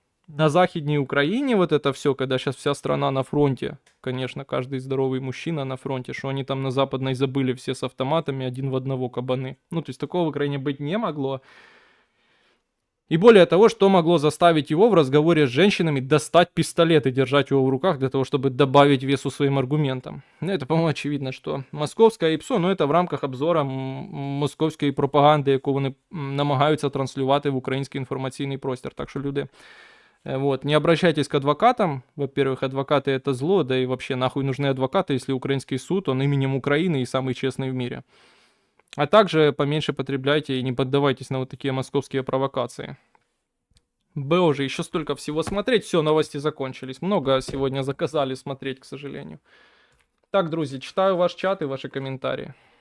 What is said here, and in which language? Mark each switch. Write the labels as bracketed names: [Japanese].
[Russian] На Західній Украине вот это все, когда сейчас вся страна на фронте, конечно, каждый здоровый мужчина на фронте, что они там на Западной забыли все с автоматами один в одного кабаны. Ну, то есть такого в Украине быть не могло. И более того, что могло заставить его в разговоре с женщинами достать пистолет и держать его в руках для того, чтобы добавить весу своим аргументам. Ну, это, по-моему, очевидно, что [Ukrainian] московська ІПСО, ну, это в рамках обзора московської пропаганди, яку вони намагаються транслювати в український інформаційний простір. Так що люди... [Russian] Вот, не обращайтесь к адвокатам. Во-первых, адвокаты это зло, да и вообще нахуй нужны адвокаты, если украинский суд, он именем Украины и самый честный в мире. А также поменьше потребляйте и не поддавайтесь на вот такие московские провокации. Боже, еще столько всего смотреть. Все, новости закончились. Много сегодня заказали смотреть, к сожалению. [Ukrainian] Так, друзі, читаю ваш чат і ваші коментарі.